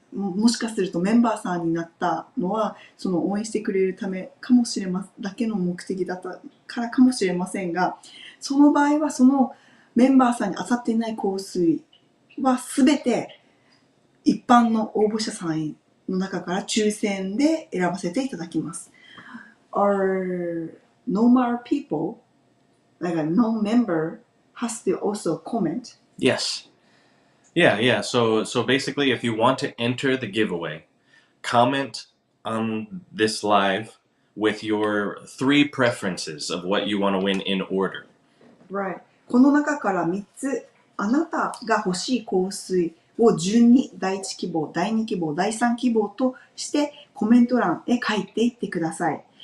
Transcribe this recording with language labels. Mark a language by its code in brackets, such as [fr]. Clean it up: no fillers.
[ja] もしかするとメンバーさんになったのは、その応援してくれるためかもしれません、だけの目的だったからかもしれませんが、その場合はそのメンバーさんに当たっていない香水はすべて一般の応募者さんの中から抽選で選ばせていただきます。 [en] Are normal people, like a non-member, has to also comment? Yes. Yeah. So basically, if you want to enter the giveaway, comment on this live with your 3 preferences of what you want to win in order. Right. [ja] この中から3つ、あなたが欲しい香水を順に第1希望、第2希望、第3希望としてコメント欄へ書いていってください。